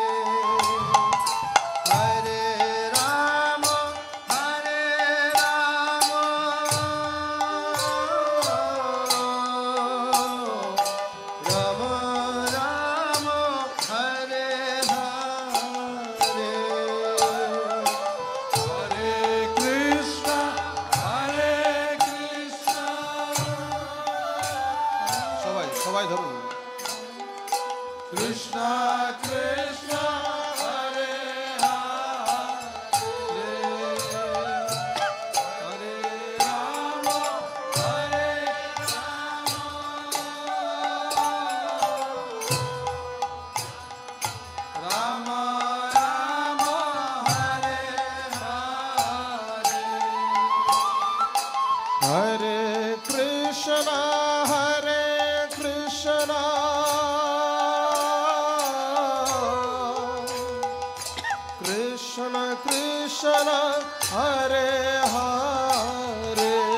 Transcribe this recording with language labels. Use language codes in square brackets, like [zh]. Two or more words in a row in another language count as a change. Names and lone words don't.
[sa] हरे राम, हरे राम, राम राम, हरे हरे, हरे कृष्ण, हरे कृष्ण. [bn] সবাই ধরুন। [sa] कृष्ण कृष्ण हरे हरे, हरे राम हरे राम, राम राम हरे हरे, हरे कृष्ण, हरे कृष्ण, कृष्ण कृष्ण, हरे हरे,